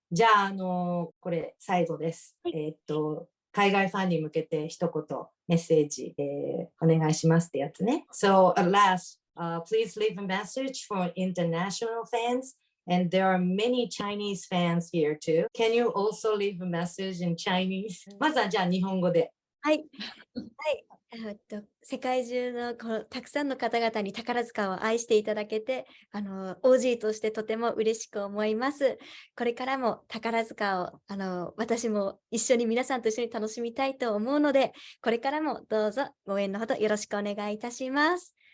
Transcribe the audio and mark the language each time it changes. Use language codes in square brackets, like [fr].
[ja] じゃあ、これ最後です。海外ファンに向けて一言メッセージ、お願いしますってやつね。 [en] So at last, please leave a message for international fans. And there are many Chinese fans here too. Can you also leave a message in Chinese? [ja] まずはじゃあ日本語で。はい。はい。世界中のたくさんの方々に宝塚を愛していただけて、OG としてとても嬉しく思います。これからも宝塚を私も一緒に皆さんと一緒に楽しみたいと思うので、これからもどうぞご応援のほどよろしくお願いいたします。